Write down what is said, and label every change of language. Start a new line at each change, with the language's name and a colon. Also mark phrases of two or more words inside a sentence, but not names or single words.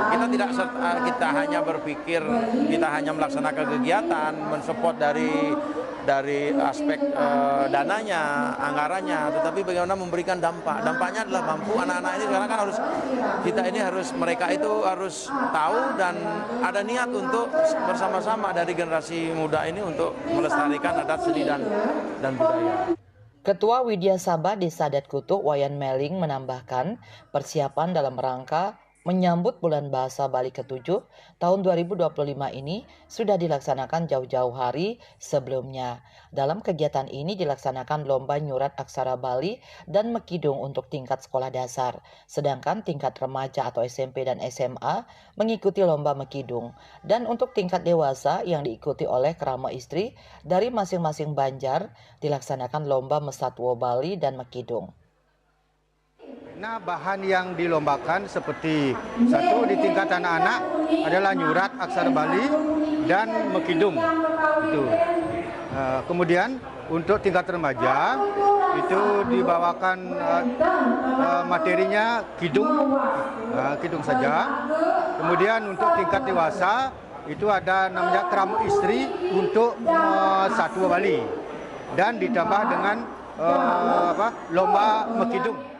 Indonesian: Kita hanya berpikir kita hanya melaksanakan kegiatan, mensupport dari aspek dananya, anggarannya, tetapi bagaimana memberikan dampak. Dampaknya adalah mampu anak-anak ini sekarang kan mereka itu harus tahu dan ada niat untuk bersama-sama dari generasi muda ini untuk melestarikan adat seni dan budaya. Ketua Widya Sabah Desa Adat Kutuh Wayan Meling menambahkan persiapan dalam rangka menyambut Bulan Bahasa Bali ke-7 tahun 2025 ini sudah dilaksanakan jauh-jauh hari sebelumnya. Dalam kegiatan ini dilaksanakan lomba nyurat aksara Bali dan Mekidung untuk tingkat sekolah dasar, sedangkan tingkat remaja atau SMP dan SMA mengikuti lomba Mekidung. Dan untuk tingkat dewasa yang diikuti oleh kerama istri dari masing-masing banjar dilaksanakan lomba Mesatwo Bali dan Mekidung. Nah, bahan yang dilombakan seperti satu di tingkat anak-anak adalah nyurat aksara Bali dan Mekidung. Itu. Kemudian untuk tingkat remaja itu dibawakan materinya kidung saja. Kemudian untuk tingkat dewasa itu ada namanya keramu istri untuk Satwa Bali dan ditambah dengan lomba Mekidung.